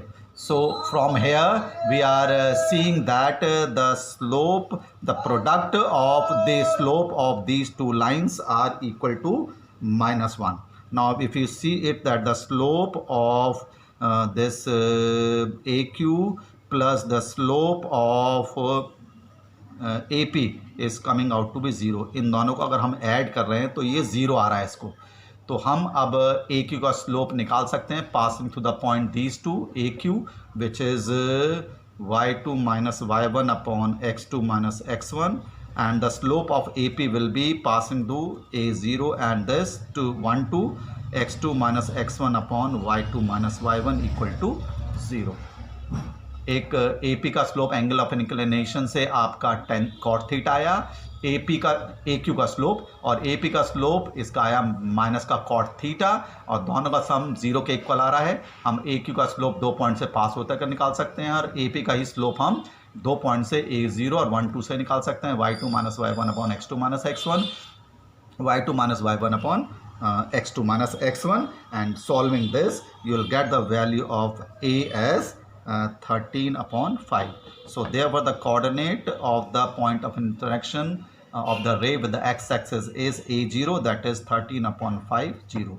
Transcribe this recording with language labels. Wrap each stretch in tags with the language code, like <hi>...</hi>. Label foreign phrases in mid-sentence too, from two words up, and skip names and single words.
<en>So from here we are seeing that the slope, the product of the slope of these two lines are equal to minus 1. Now if you see it, that the slope of this AQ plus the slope of AP is coming out to be 0.</en> <hi>इन दोनों को अगर हम ऐड कर रहे हैं तो ये 0 आ रहा है इसको, तो हम अब AQ का स्लोप निकाल सकते हैं</hi> <en>passing through the point these two AQ, विच इज y2 minus y1 upon x2 minus x1, and the slope of AP will be passing to A0 and this to 1 to x2 minus x1 upon y2 minus y1 equal to 0.</en> <hi>एक AP का स्लोप</hi> <en>angle of inclination</en> <hi>से आपका</hi> <en>tan cot theta</en> <hi>आया, AP का AQ का स्लोप, और AP का स्लोप इसका आया माइनस का</hi> <en>cot theta,</en> <hi>और दोनों का सम 0 के इक्वल आ रहा है. हम AQ का स्लोप 2 पॉइंट से पास होता कर निकाल सकते हैं, और AP का ही स्लोप हम 2 पॉइंट से A0 और 1, 2 से निकाल सकते हैं.</hi> <en>y2 minus y1 upon x2 minus x1, y2 minus y1 upon x2 minus x1, and solving this you will get the value of A as 13 upon 5. So therefore the coordinate of the point of interaction of the ray with the x-axis is A0, that is 13 upon 5, 0.</en>